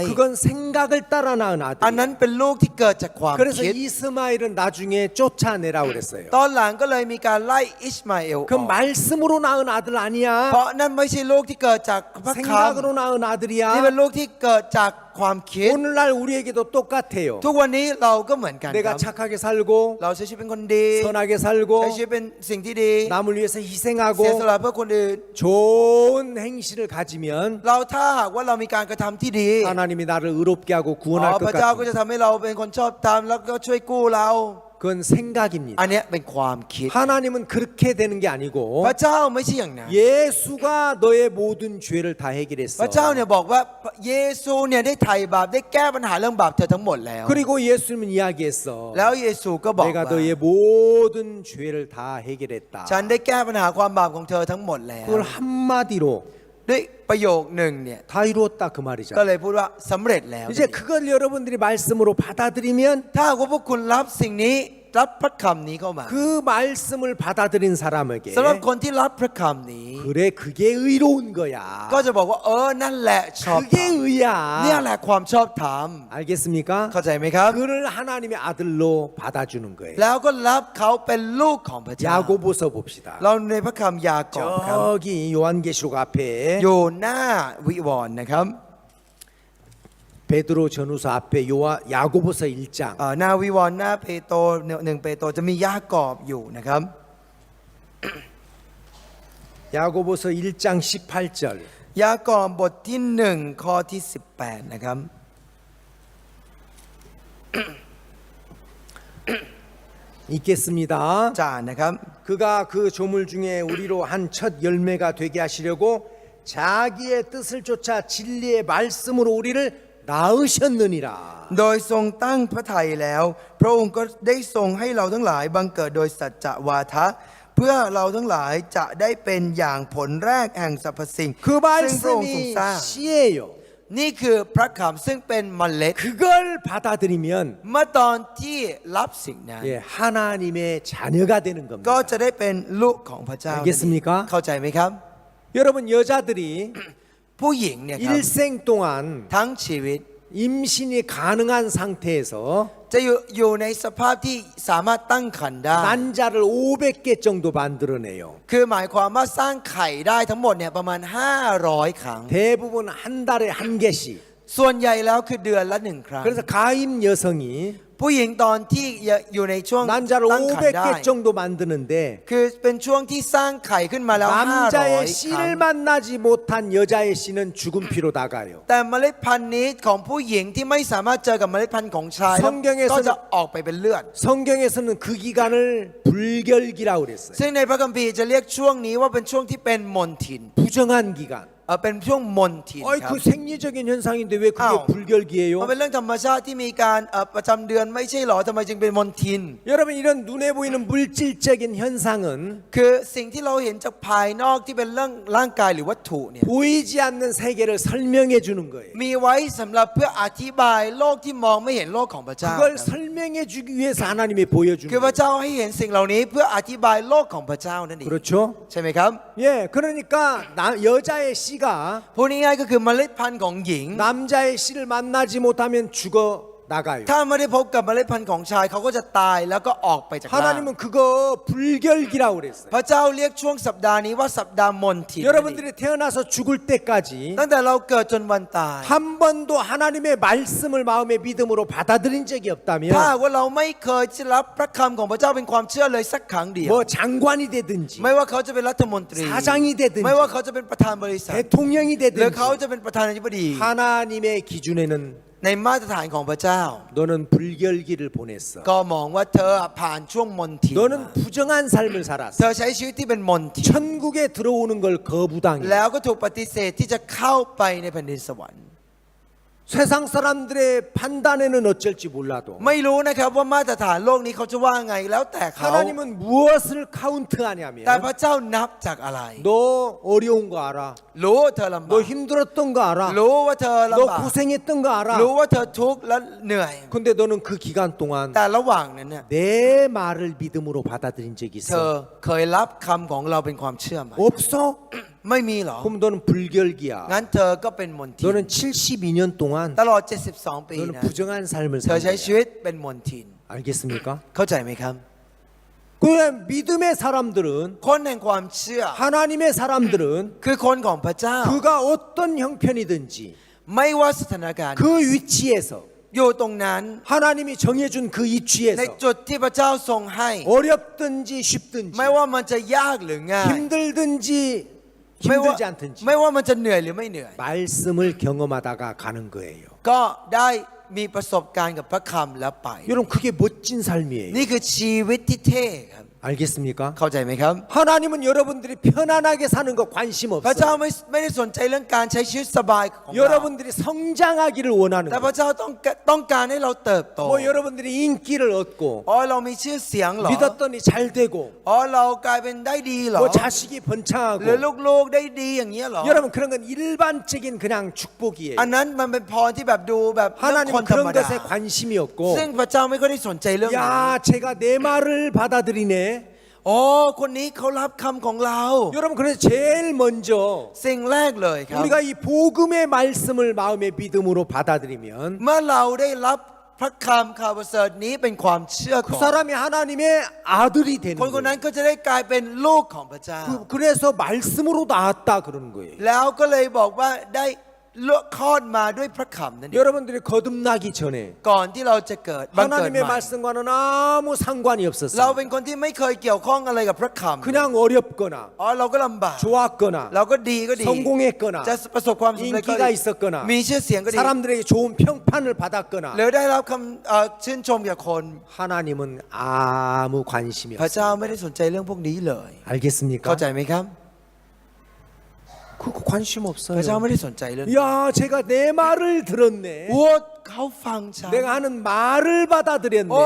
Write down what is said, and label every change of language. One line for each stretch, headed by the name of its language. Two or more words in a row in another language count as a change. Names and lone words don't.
Korean: 그건 생각을 따라 낳은
Thai: อันนั้น
Korean: 아들.
Thai: เป็นลูกที่เกิดจากความ
Korean: 그래서
Thai: คิด
Korean: 이스마엘은 나중에 쫓아내라고 그랬어요.
Thai: ตอนหลังก็เลยมีการไล่อิชมาเอลอ
Korean: 그
Thai: อก
Korean: 말씀으로 낳은 아들
Thai: เพ
Korean: 아니야.
Thai: ราะนั่นไม่ใช่ลูกที่เกิดจากพระค
Korean: 생각으로 낳은
Thai: ำ
Korean: 아들이야.
Thai: นี่เป็นลูกที่เกิดจากความคิด
Korean: 오늘날 우리에게도 똑같아요.
Thai: ทุกวันนี้เราก็เหมือนกันค
Korean: 내가
Thai: รับ
Korean: 착하게 살고
Thai: เราใช้ชีวิตเป็นคนดี
Korean: 선하게 살고
Thai: ใช้ชีวิตเป็นสิ่งที่ดี
Korean: 남을 위해서
Thai: เสีย
Korean: 희생하고
Thai: สละเพื่อคนอื่น
Korean: 좋은 행실을 가지면
Thai: เราถ้าหากว่าเรามีการกระทำที่ดี
Korean: 하나님이 나를 의롭게 하고 อ๋ 구원할 อ 것
Thai: พระเจ้าก็
Korean: 같아요.
Thai: จะทำให้เราเป็นคนชอบธรรมแล้วก็ช่วยกู้เรา
Korean: 그건 생각입니다.
Thai: อันเนี้ยเป็นความคิด
Korean: 하나님은 그렇게 되는 게 아니고
Thai: พระเจ้าไม่ใช่อย่างนั้น
Korean: 예수가 너의 모든 죄를 다
Thai: พ
Korean: 해결했어.
Thai: ระเจ้าเนี่ยบอกว่าเยซูเนี่ยได้ไถ่บาปได้แก้ปัญหาเรื่องบาปเธอทั้งหมดแล้ว
Korean: 그리고 예수님은 이야기했어.
Thai: แล้วเยซูก็บอก
Korean: 내가
Thai: ว่า
Korean: 너의 모든 죄를 다 해결했다.
Thai: ฉันได้แก้ปัญหาความบาปของเธอทั้งหมดแล้ว
Korean: 그걸 한마디로
Thai: ด้วยประโยคหนึ่งเนี่ย
Korean: 다 이루었다 그
Thai: ก็
Korean: 말이죠.
Thai: เลยพูดว่าสำเร็จแล้ว
Korean: 이제 그걸 여러분들이 말씀으로 받아들이면
Thai: ถ้าหากว่าพวกคุณรับสิ่งนี้รับพระคำนี้เข้ามา
Korean: 그 말씀을 받아들인 사람에게
Thai: สำหรับคนที่รับพระคำนี้
Korean: 그래 그게 의로운 거야.
Thai: ก็จะบอกว่านั่นแหละชอบธรร
Korean: 그게
Thai: มเนี่ย
Korean: 의야.
Thai: แหละความชอบธรรม
Korean: 알겠습니까?
Thai: เข้าใจไหมครับ
Korean: 그를 하나님의 아들로 받아주는 거예요.
Thai: แล้วก็รับเขาเป็นลูกของพระเจ้า
Korean: 야고보서 봅시다.
Thai: เราในพระคำยากอบครับ
Korean: 저기 요한계시록 앞에
Thai: อยู่หน้าวิวรณ์นะครับ
Korean: 베드로 전후서 앞에 야고보서 1장
Thai: หน้าวิวรณ์หน้าเปโตร1 เปโตรจะมียากอบอยู่นะครับ
Korean: 야고보서 1장 18절
Thai: ยากอบบทที่1ข้อที่18นะครับ
Korean: 읽겠습니다.
Thai: จานนะครับ
Korean: 그가 그 조물 중에 우리로 한 첫 열매가 되게 하시려고 자기의 뜻을 쫓아 진리의 말씀으로 우리를 낳으셨느니라.
Thai: โดยทรงตั้งพระทัยแล้ว พระองค์ก็ได้ทรงให้เราทั้งหลายบังเกิดโดยสัจจะวาทะเพื่อเราทั้งหลายจะได้เป็นอย่างผลแรกแห่งสรรพสิ่ง
Korean: 그
Thai: ซึ่งพระองค์ทรง
Korean: 말씀이
Thai: สร้าง
Korean: 씨예요.
Thai: นี่คือพระคำซึ่งเป็นเมล็ด
Korean: 그걸 받아들이면
Thai: เมื่อตอนที่รับสิ่งนั้น
Korean: 예, 하나님의 자녀가 되는
Thai: ก็
Korean: 겁니다.
Thai: จะได้เป็นลูกของพระเจ้า
Korean: 알겠습니까?
Thai: เข้าใจไหมครับ
Korean: 여러분 여자들이
Thai: ผู้หญิงเนี่ยครับ
Korean: 일생 동안
Thai: ทั้งชีวิต
Korean: 임신이 가능한 상태에서
Thai: จะอยู่ในสภาพที่สามารถตั้งครรภ์ได้
Korean: 난자를 500개 정도 만들어내요.
Thai: คือหมายความว่าสร้างไข่ได้ทั้งหมดเนี่ยประมาณ 500 ครั้ง
Korean: 대부분 한 달에 한 개씩.
Thai: ส่วนใหญ่แล้วคือเดือนละ1 ครั้ง
Korean: 그래서 가임 여성이
Thai: ผู้หญิงตอนที่อยู่ในช่วง
Korean: 난자를
Thai: ตั้งครรภ์ได้
Korean: 500개 정도 만드는데
Thai: คือเป็นช่วงที่สร้างไข่ขึ้นมาแล้ว
Korean: 남자의
Thai: 500 ครั้ง
Korean: 씨를 만나지 못한 여자의 씨는 죽은 피로 나가요.
Thai: แต่เมล็ดพันธุ์นี้ของผู้หญิงที่ไม่สามารถเจอกับเมล็ดพันธุ์ของชาย
Korean: 성경에서는
Thai: ก็จะออกไปเป็นเลือด
Korean: 성경에서는 그 기간을 불결기라고 그랬어요.
Thai: ซึ่งในพระคัมภีร์จะเรียกช่วงนี้ว่าเป็นช่วงที่เป็นมนทิน
Korean: 부정한 기간.
Thai: เป็นช่วงมนทิน 어이 ครับ
Korean: 그 생리적인 현상인데 왜 그게 아우. 불결기예요?
Thai: มันเป็นเรื่องธรรมชาติที่มีการประจำเดือนไม่ใช่หรอทำไมจึงเป็นมนทิน
Korean: 여러분 이런 눈에 보이는 물질적인 현상은
Thai: คือสิ่งที่เราเห็นจากภายนอกที่เป็นเรื่องร่างกายหรือวัตถุเนี่ย
Korean: 보이지 않는 세계를 설명해 주는 거예요.
Thai: มีไว้สำหรับเพื่ออธิบายโลกที่มองไม่เห็นโลกของพระเจ้า
Korean: 그걸 설명해 주기 위해서 하나님이 보여주는
Thai: คือพระ
Korean: 거예요.
Thai: เจ้าให้เห็นสิ่งเหล่านี้เพื่ออธิบายโลกของพระเจ้านั่นเอง
Korean: 그렇죠?
Thai: ใช่ไหมครับ
Korean: 예, 그러니까 여자의 씨가
Thai: พูดง่ายๆก็คือเมล็ดพันธุ์ของหญิง
Korean: 남자의 씨를 만나지 못하면 죽어 나가요.
Thai: ถ้าไม่ได้พบกับเมล็ดพันธุ์ของชายเขาก็จะตายแล้วก็ออกไปจากร่าง
Korean: 하나님은 그거 불결기라고 그랬어요.
Thai: พระเจ้าเรียกช่วงสัปดาห์นี้ว่าสัปดาห์มนทิน
Korean: 여러분들이 태어나서 죽을 때까지
Thai: ตั้งแต่เราเกิดจนวันตาย
Korean: 한 번도 하나님의 말씀을 마음의 믿음으로 받아들인 적이
Thai: ถ้า
Korean: 없다면
Thai: ว่าเราไม่เคยได้รับพระคำของพระเจ้าเป็นความเชื่อเลยสักครั้งเดียว
Korean: 뭐 장관이 되든지
Thai: ไม่ว่าเขาจะเป็นรัฐมนตรี
Korean: 사장이 되든지
Thai: ไม่ว่าเขาจะเป็นประธานบริษัท
Korean: 대통령이
Thai: หรือเขา
Korean: 되든지
Thai: จะเป็นประธานาธิบดี
Korean: 하나님의 기준에는
Thai: ในมาตรฐานของพระเจ้า
Korean: 너는 불결기를 보냈어.
Thai: ก็มองว่าเธอผ่านช่วงมนทิน
Korean: 너는 부정한 삶을
Thai: เธ
Korean: 살았어.
Thai: อใช้ชีวิตที่เป็นมนทิน
Korean: 천국에 들어오는 걸 거부당해.
Thai: แล้วก็ถูกปฏิเสธที่จะเข้าไปในแผ่นดินสวรรค์
Korean: 세상 사람들의 판단에는 어쩔지 몰라도
Thai: ไม่รู้นะครับว่ามาตรฐานโลกนี้เขาจะว่าไงแล้วแต่เขา
Korean: 하나님은 무엇을 카운트하냐면
Thai: แต่พระเจ้านับจากอะไร
Korean: 너 어려운 거 알아.
Thai: รู้ว่าเธอลำบา
Korean: 너
Thai: ก
Korean: 힘들었던 거 알아.
Thai: รู้ว่าเธอ
Korean: 너
Thai: ลำบาก
Korean: 고생했던 거 알아.
Thai: รู้ว่าเธอทุกข์และเหนื่อย
Korean: 근데 너는 그 기간 동안
Thai: แต่ระหว่างนั้นเนี่ย
Korean: 내 말을 믿음으로 받아들인 적이
Thai: เธอ
Korean: 있어?
Thai: เคยรับคำของเราเป็นความเชื่อไหม
Korean: 없어?
Thai: ไม่มีหรอ
Korean: 그럼 너는 불결기야.
Thai: งั้นเธอก็เป็นมนทิน
Korean: 너는 72년 동안
Thai: ตลอด 72 ปี
Korean: 너는
Thai: นะ
Korean: 부정한 삶을
Thai: เธอ
Korean: 산
Thai: ใช้ชี
Korean: 거야.
Thai: วิตเป็นมนทิน
Korean: 알겠습니까?
Thai: เข้าใจไหมครับ
Korean: 그 믿음의 사람들은
Thai: คนแห่งความเชื่อ
Korean: 하나님의 사람들은
Thai: คือคนของพระเจ้า
Korean: 그가 어떤 형편이든지
Thai: ไม่ว่าสถานการณ์
Korean: 그 위치에서
Thai: อยู่ตรงนั้น
Korean: 하나님이 정해준 그
Thai: ใน
Korean: 위치에서
Thai: จุดที่พระเจ้าทรงให้
Korean: 어렵든지 쉽든지
Thai: ไม่ว่ามันจะยากหรือง่าย
Korean: 힘들든지
Thai: ไม่ว่า
Korean: 힘들지 않든지
Thai: ไม่ว่ามันจะเหนื่อยหรือไม่เหนื่อย
Korean: 말씀을 경험하다가 가는 거예요.
Thai: ก็ได้มีประสบการณ์กับพระคำแล้วไป
Korean: 여러분 그게 멋진 삶이에요.
Thai: นี่คือชีวิตที่เท่ครับ
Korean: 알겠습니까?
Thai: เข้าใจไหมครับ
Korean: 하나님은 여러분들이 편안하게 사는 거 관심
Thai: พระเจ้า
Korean: 없어요.
Thai: ไม่ได้สนใจเรื่องการใช้ชีวิตสบายของเรา
Korean: 여러분들이 성장하기를 원하는
Thai: แต่พ
Korean: 거예요.
Thai: ระเจ้าต้องการให้เราเติบโต
Korean: 뭐 여러분들이 인기를 얻고
Thai: อ๋อเรามีชื่อเสียงเหรอ
Korean: 믿었더니 잘 되고
Thai: อ๋อเรากลายเป็นได้ดีเหรอ
Korean: 뭐 자식이
Thai: หรือ
Korean: 번창하고
Thai: ลูกๆได้ดีอย่างเงี้ยเหรอ
Korean: 여러분 그런 건 일반적인 그냥 축복이에요.
Thai: อันนั้นมันเป็นพรที่แบบดูแบบเรื่องคน
Korean: 하나님은
Thai: ธรรม
Korean: 그런
Thai: ดา
Korean: 것에 관심이 없고
Thai: ซึ่งพระเจ้าไม่ค่อยได้สนใจเรื่องนี้
Korean: 야 제가 내 말을 받아들이네.
Thai: อ๋อคนนี้เขารับคำของเรา
Korean: 여러분 그래서 제일 먼저
Thai: สิ่งแรกเลยครับ
Korean: 우리가 이 복음의 말씀을 마음의 믿음으로 받아들이면
Thai: เมื่อเราได้รับพระคำข่าวประเสริฐนี้เป็นความเชื่อ
Korean: 그
Thai: ก่อน
Korean: 사람이 하나님의 아들이 되는
Thai: คนนั้น
Korean: 거예요.
Thai: ก็จะได้กลายเป็นลูกของพระเจ้า
Korean: 그래서 말씀으로 낳았다 그러는 거예요.
Thai: แล้วก็เลยบอกว่าได้คลอดมาด้วยพระคำนั่นเอง
Korean: 여러분들이 거듭나기 전에
Thai: ก่อนที่เราจะเกิดบังเกิด
Korean: 하나님의
Thai: ใหม่
Korean: 말씀과는 아무 상관이
Thai: เรา
Korean: 없었어요.
Thai: เป็นคนที่ไม่เคยเกี่ยวข้องอะไรกับพระคำ
Korean: 그냥 어렵거나
Thai: อ๋อเราก็ลำบาก
Korean: 좋았거나
Thai: เราก็ดีก็ดี
Korean: 성공했거나
Thai: จะประสบความสำเร็จก็
Korean: 인기가
Thai: ดี
Korean: 있었거나
Thai: มีชื่อเสียงก็ดี
Korean: 사람들에게 좋은 평판을 받았거나
Thai: หรือได้รับคำชื่นชมจากคน
Korean: 하나님은 아무 관심이
Thai: พระ
Korean: 없어요.
Thai: เจ้าไม่ได้สนใจเรื่องพวกนี้เลย
Korean: 알겠습니까?
Thai: เข้าใจไหมครับ
Korean: 그 관심
Thai: พระเจ้า
Korean: 없어요.
Thai: ไม่ได้สนใจเรื่อง
Korean: 야, 제가 내 말을 들었네.
Thai: โอ้เขาฟังฉัน
Korean: 내가 하는 말을
Thai: โอ้